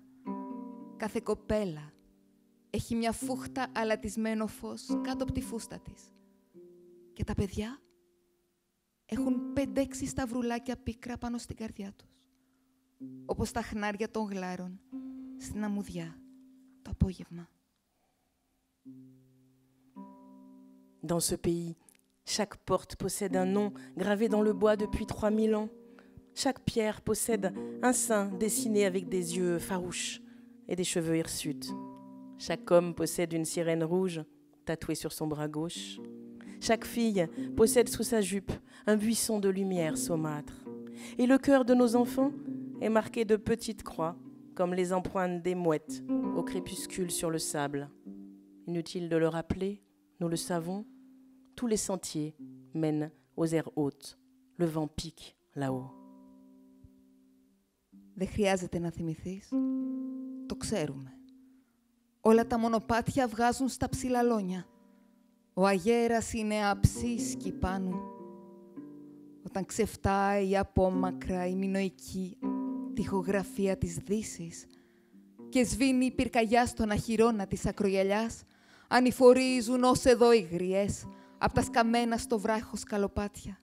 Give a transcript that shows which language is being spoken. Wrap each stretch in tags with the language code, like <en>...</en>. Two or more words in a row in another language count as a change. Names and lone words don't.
<el>Κάθε κοπέλα έχει μια φούχτα αλατισμένο φως κάτω από τη φούστα της. Και τα παιδιά έχουν 5-6 σταυρουλάκια πίκρα πάνω στην καρδιά τους, όπως τα χνάρια των γλάρων στην αμμουδιά το απόγευμα.</el> <fr>Dans ce pays, chaque porte possède un nom gravé dans le bois depuis 3000 ans. Chaque pierre possède un saint dessiné avec des yeux farouches et des cheveux hirsutes. Chaque homme possède une sirène rouge tatouée sur son bras gauche. Chaque fille possède sous sa jupe un buisson de lumière saumâtre. Et le cœur de nos enfants est marqué de petites croix, comme les empreintes des mouettes au crépuscule sur le sable. Inutile de le rappeler, nous le savons, tous les sentiers mènent aux aires hautes. Le vent pique là-haut.</fr> <el>Δεν χρειάζεται να θυμηθείς. Το ξέρουμε. Όλα τα μονοπάτια βγάζουν στα ψηλαλόνια. Ο αγέρας είναι αψίσκι πάνω. Όταν ξεφτάει απόμακρα η μινωική τοιχογραφία της Δύσης και σβήνει η πυρκαγιά στον αχυρώνα της ακρογιαλιάς, ανηφορίζουν ως εδώ οι γριές απ' τα σκαμμένα στο βράχο σκαλοπάτια.</el>